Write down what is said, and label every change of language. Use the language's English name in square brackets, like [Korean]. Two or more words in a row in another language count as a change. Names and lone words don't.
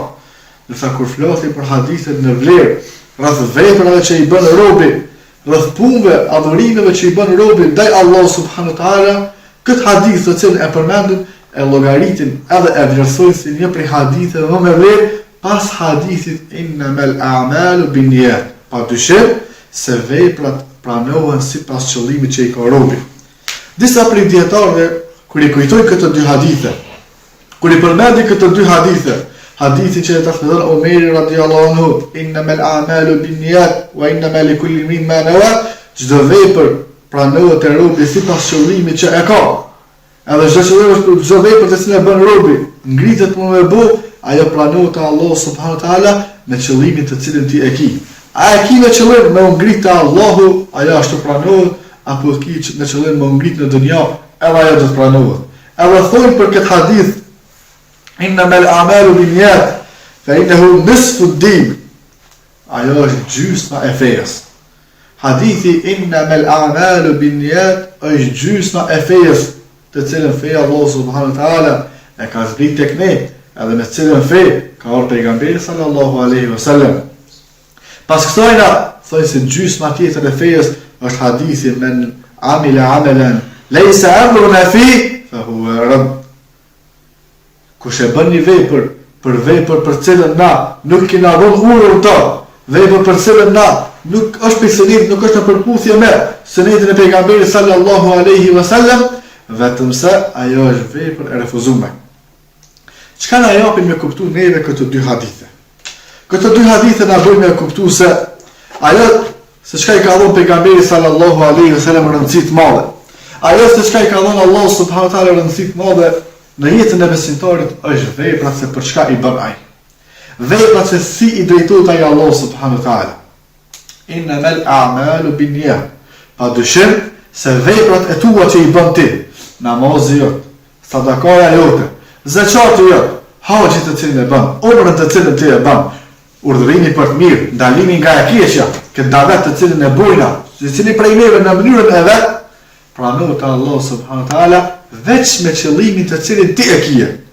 [Albanian] Nëse kur flasim për hadithet në vlerë, rreth veprave që i bën robi, rreth punëve, adhurimeve që i bën robi ndaj Allahut [Arabic] سبحانه وتعالى, [Albanian] këtë hadith të cilën e përmendëm e llogaritin edhe e vlerësojnë si një prej haditheve më me vlerë pas hadithit [Arabic] إنما الأعمال بالنيات. [Albanian] Padyshim se veprat pranohen sipas qëllimit që i ka robi. Disa prej dietarëve kur i kujtojnë këto dy hadithe, kur i përmendin këto dy hadithe, hadithi që e transmeton Omeri [Arabic] رضي الله عنه, إنما الأعمال بالنيات وإنما لكل امرئ ما نوى, [Albanian] çdo vepër pranohet te robi sipas qëllimit që e ka. Edhe çdo vepër të cilën e bën robi, ngritet për me bë, ajo pranohet te Allahu [Arabic] سبحانه وتعالى [Albanian] me qëllimin të cilën ti e ke. A e ke me qëllim me ngrit te Allahu, ajo ashtu pranohet, apo e ke me qëllim me ngrit në dunja, edhe ajo do të pranohet. Edhe thonë për këtë hadith [Arabic] إنما الأعمال بالنيات فإنه نصف الدين. [Albanian] Ajo është gjysma e fesë. Hadithi [Arabic] إنما الأعمال بالنيات [Albanian] është gjysma e fesë, të cilën feja Allahu [Arabic] سبحانه وتعالى [Albanian] e ka zbrit tek ne, edhe me cilën fe ka ardhur pejgamberi [Arabic] صلى الله عليه وسلم. [Albanian] Pas kësajna thoi se gjysma tjetër e fejes është hadithi [Arabic] من عمل عملا ليس أمرنا في فهو رد. [Albanian] Kush e bën një vepër për cilën na nuk kena dhënë urdhër të, vepër për cilën na nuk është për sunet, nuk është në përputhje me sunetin e pejgamberit [Arabic] صلى الله عليه وسلم, [Albanian] vetëm se ajo është vepër e refuzuar. Çka na japin me kuptu neve këto dy hadithe? Këto dy hadithe na bëjnë me kuptu se ajo se çka i ka dhënë pejgamberi [Arabic] صلى الله عليه وسلم [Albanian] rëndësi të madhe. Ajo se çka i ka dhënë Allah [Arabic] سبحانه وتعالى [Albanian] rëndësi të madhe në jetën e besimtarit është vepra se për çka i bën ai. Vepra se si i drejtohet ai Allah [Arabic] سبحانه وتعالى. إنما الأعمال بالنيات. [Albanian] Padyshim se veprat e tua që i bën ti, namazi jot, sadakaja jote, zakati jot, haxhi të cilin e bën, umrën të cilin ti e bën, urdhërimi për të mirë, ndalimi nga e keqja, këtë davet të cilin e bujna, i cili prej neve në mënyrën e vet, pranohet Allah [Arabic] سبحانه وتعالى [Albanian] veç me qëllimin të cilin ti e kije.